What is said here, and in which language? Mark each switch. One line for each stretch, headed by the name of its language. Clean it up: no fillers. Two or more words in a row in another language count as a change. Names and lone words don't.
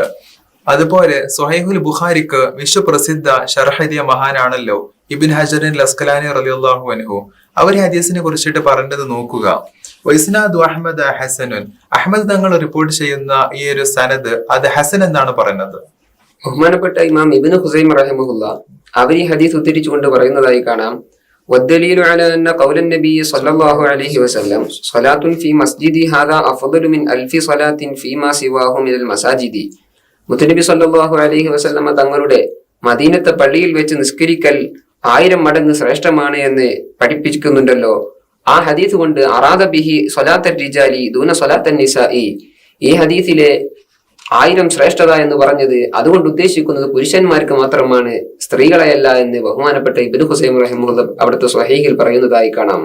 Malayalam: അതുപോലെ സ്വഹീഹുൽ ബുഖാരിക്ക് വിശ്വപ്രസിദ്ധ ശർഹദിയ മഹാനാണല്ലോ ഇബ്നു ഹജറിൻ അസ്കലാനി
Arabic: رضي الله عنه.
Malayalam: അവർ ഹദീസിനെ കുറിച്ചിട്ട് പറഞ്ഞത് നോക്കുക.
Arabic: وإسناد أحمد حسن,
Malayalam: അഹ്മദ് തങ്ങൾ റിപ്പോർട്ട് ചെയ്യുന്ന ഈ ഒരു സനദ് അത് ഹസൻ എന്നാണ് പറയുന്നത്. ബഹുമാനപ്പെട്ട ഇമാം ഇബ്നു ഖുസൈമ റഹിമഹുല്ലാ അവർ ഈ ഹദീസ് ഉദ്ധരിച്ചുകൊണ്ട് പറയുന്നതായി കാണാം.
Arabic: والدليل على أن قول النبي صلى الله عليه وسلم صلاة في مسجدي هذا أفضل من 1000 صلاة فيما سواه من المساجد.
Malayalam: മുത്തനബി
Arabic: صلى الله عليه وسلم
Malayalam: തങ്ങളുടെ മദീനത്തെ പള്ളിയിൽ വെച്ച് നിസ്കരിക്കൽ 1000 മടങ്ങ് ശ്രേഷ്ഠമാണ് എന്ന് പഠിപ്പിക്കുന്നുണ്ടല്ലോ. ആ ഹദീസ് കൊണ്ട്
Arabic: أراد به صلاة الرجال دون صلاة النساء.
Malayalam: ഈ ഹദീസിലെ 1000 ശ്രേഷ്ഠത എന്ന് പറഞ്ഞത് അതുകൊണ്ട് ഉദ്ദേശിക്കുന്നത് പുരുഷന്മാർക്ക് മാത്രമാണ്, സ്ത്രീകളെയല്ല എന്ന് ബഹുമാനപ്പെട്ട ഇബ്നു ഖുസൈമ റഹിമഹുല്ലാ അവിടുത്തെ സ്വഹീഹിൽ പറയുന്നതായി കാണാം.